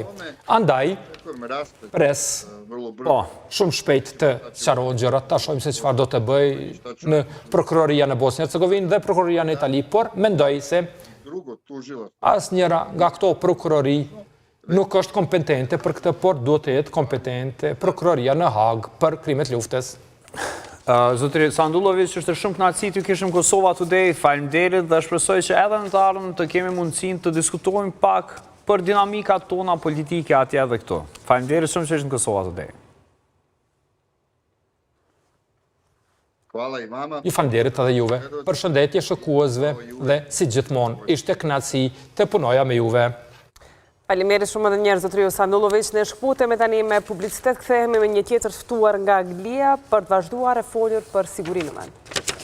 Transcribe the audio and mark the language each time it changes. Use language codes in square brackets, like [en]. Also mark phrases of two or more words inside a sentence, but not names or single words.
[sq] Andaj, pres, shumë shpejt të sqarohen gjërat, ta shohim se çfarë do të bëj në prokuroria në Bosnjë-Hercegovinë dhe prokuroria në Itali, por mendoj se asnjëra nga këto prokurori nuk është kompetente për këtë, por duhet të jetë kompetente prokuroria në Hag për krimet luftës. Zotri Sandulovic, është shumë kënaqësi të kishim Kosova Today, faleminderit dhe shpresoj që edhe në të ardhmen të kemi mundësinë të diskutojmë pak për dinamikat tona politike atje edhe këtu. Faleminderit shumë që ishte në Kosova Today. [sr] Hvala i vama. [sq] Ju falënderit edhe juve. Përshëndetje shikuesve dhe si gjithmonë, ishte kënaqësi të punoja me juve. Faleminderit shumë edhe një herë zotriu Sandulovic. Ne shkputemi tani me publicitet, kthehemi me një tjetër ftuar nga Anglia për të vazhduar e folur për sigurinë.